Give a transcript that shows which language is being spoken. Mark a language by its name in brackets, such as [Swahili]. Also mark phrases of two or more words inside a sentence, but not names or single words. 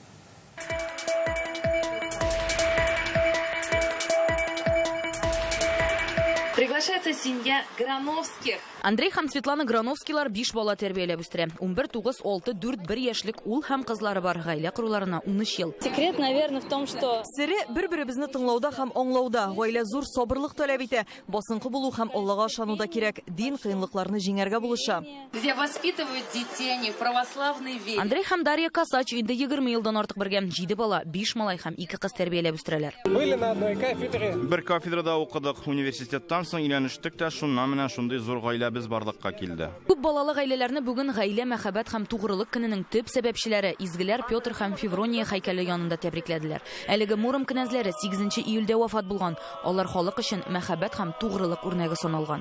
[Russian] Приглашается семья Грановских. [Tatar] Андрей һәм Светлана Грановскийлар 5 бала тәрбияләп үстерә. 11, 9, 6, 4, 1 яшьлек ул һәм кызлары бар. Гаилә коруларына 13 ел. [Russian] Секрет, наверное, в том, что... [Tatar] Сире бер-беребезне тыңлауда һәм аңлауда. Гаилә зур сабырлык таләп итә. Басынкы булу һәм Аллага ышануда кирәк. Дин кыенлыкларны җиңәргә булыша. [Russian] Где воспитывают детей в православной вере. [Tatar] Андрей һәм Дарья Косач инде 20 елдан артык бергә. 7 бала, 5 малай һәм 2 кыз тәрбияләп үстерәләр. [Russian] Были на одной кафедре. [Tatar] Бер кафедрада укыдык, университеттан соң өйләнештек тә, шуннан менә шундый зур гаиләбез барлыкка килде. Күп балалы гаиләләрне бүген гаилә, мәхәббәт һәм тугрылык көненең төп сәбәпчеләре Изгеләр Петр һәм Феврония һәйкәле янында тәбрикләделәр. Әлеге Муром князьләре 8 июльдә вафат булган. Алар халык өчен мәхәббәт һәм тугрылык үрнәге саналган.